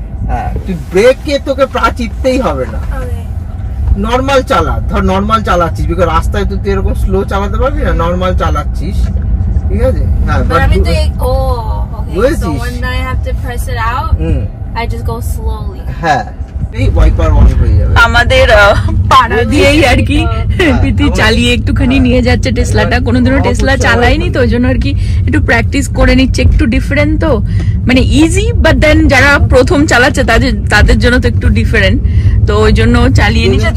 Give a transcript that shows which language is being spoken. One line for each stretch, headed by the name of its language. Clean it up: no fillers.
Bangla: হ্যাঁ তুই ব্রেকে তোকে পা চিপতেই হবে না, নর্মাল চালা। ধর নর্মাল চালাচ্ছিস, বিকজ রাস্তায় তুই এরকম স্লো চালাতে পারবি না, নর্মাল চালাচ্ছিস, ঠিক আছে। হ্যাঁ আমি তো
English: okay, so when I have to press it out, I just go slowly.
Bangla: হ্যাঁ এই ওয়াইপার অন হয়ে যাবে। আমাদের পাড়া দিয়েই আর কি প্রীতি চালিয়ে একটুখানি নিয়ে যাচ্ছে টেসলাটা। কোনোদিনও টেসলা চালাইনি তো, ওই জন্য আর কি একটু প্র্যাকটিস করে নিচ্ছে। একটু ডিফারেন্ট তো, মানে ইজি, বাট দেন যারা প্রথম চালাচ্ছে তাদের জন্য তো একটু ডিফারেন্ট, তো ওই জন্য চালিয়ে নিচ্ছে।